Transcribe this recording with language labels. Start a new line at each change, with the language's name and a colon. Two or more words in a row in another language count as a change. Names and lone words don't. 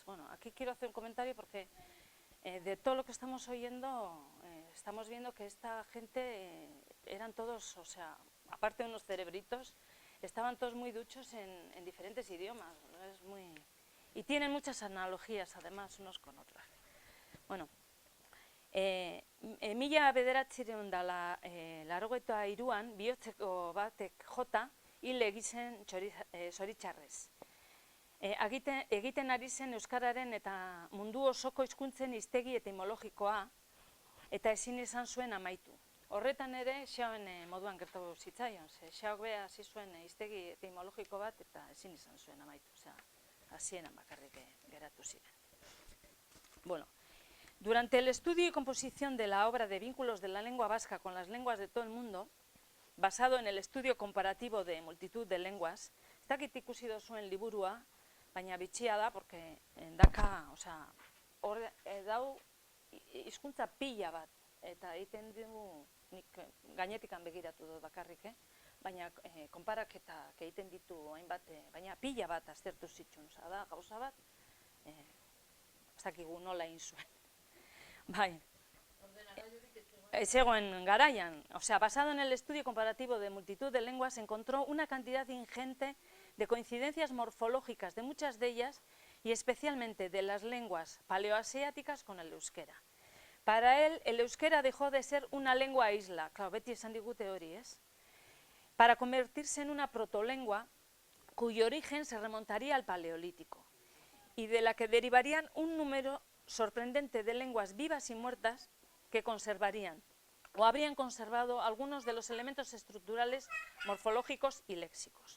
Spanish: Bueno, aquí quiero hacer un comentario porque de todo lo que estamos oyendo, estamos viendo que esta gente eran todos, aparte de unos cerebritos, estaban todos muy duchos en diferentes idiomas. Y tienen muchas analogías, además, unos con otros.
Basque: Bueno, mila bederatziehun eta laurogeita hiruan bihotzeko batek jota hil egizen zoritxarrez. Egiten ari zen euskararen eta mundu osoko hizkuntzen hiztegi etimologikoa eta ezin izan zuen amaitu. Horretan ere, Xaoen moduan gertatu zitzaion, Xaok be hasi zuen hiztegi etimologiko bat eta ezin izan zuen amaitu, hasieran bakarrik geratu ziren. Bueno,
Spanish: durante el estudio y composición de la obra de Vínculos de la lengua vasca con las lenguas de todo el mundo, basado en el estudio comparativo de multitud de lenguas,
Basque: ez dakit ikusi duzuen liburua, baina bitxia da, porque daka, hor dau hizkuntza pila bat, eta egiten dugu, nik gainetikan begiratu dut bakarrik, baina konparaketak egiten ditu hainbat, baina pila bat aztertu zituen, da gauza bat, ez dakigu nola egin zuen. Bai. Zegoen garaian,
Spanish: basado en el estudio comparativo de multitud de lenguas, encontró una cantidad ingente de coincidencias morfológicas de muchas de ellas y especialmente de las lenguas paleoasiáticas con el euskera. Para él, el euskera dejó de ser una lengua isla, claro,
Basque: beti esan digute hori,
Spanish: para convertirse en una protolengua cuyo origen se remontaría al paleolítico y de la que derivarían un número sorprendente de lenguas vivas y muertas que conservarían o habrían conservado algunos de los elementos estructurales, morfológicos y léxicos.